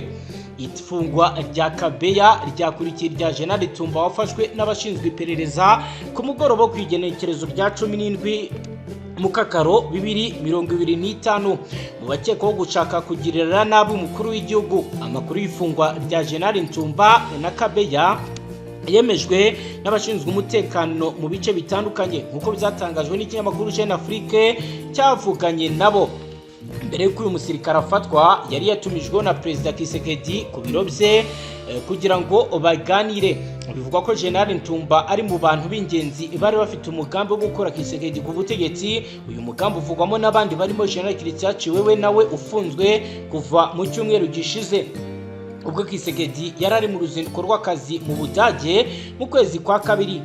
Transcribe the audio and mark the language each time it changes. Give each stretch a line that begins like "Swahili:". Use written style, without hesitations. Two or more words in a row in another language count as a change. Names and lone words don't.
Kinyarwanda: Ifungwa rya Kabeya ryakurikiye rya General Tumba wafashwe n'abashinzwe iperereza ku mugoroba wo kwigenekerezo rya 17 Mukakaro 2025 mu bakekwaho gushaka kugirira nabi umukuru w'igihugu. Amakuru y'ifungwa rya General Tumba na Kabeya yemejwe n'abashinzwe umutekano mu bice bitandukanye, nk'uko byatangajwe n'ikinyamakuru Jeune Afrique cyavuganye nabo. Mbere y'uko uyu musirikare afatwa, yari yatumijwe na Perezida Kisekedi ku biro bye kugira ngo baganire. Bivugwa ko General Ntumba ari mu bantu b'ingenzi bari bafite umugambi wo gukora Kisekedi ku butegetsi. Uyu mugambi uvugwamo n'abandi barimo General Kiritsachi wewe nawe ufunzwe kuva mu cyumweru gishize, ubwo Kisekedi yari ari mu ruzinduko rw'akazi mu Budage mu kwezi kwa kabiri.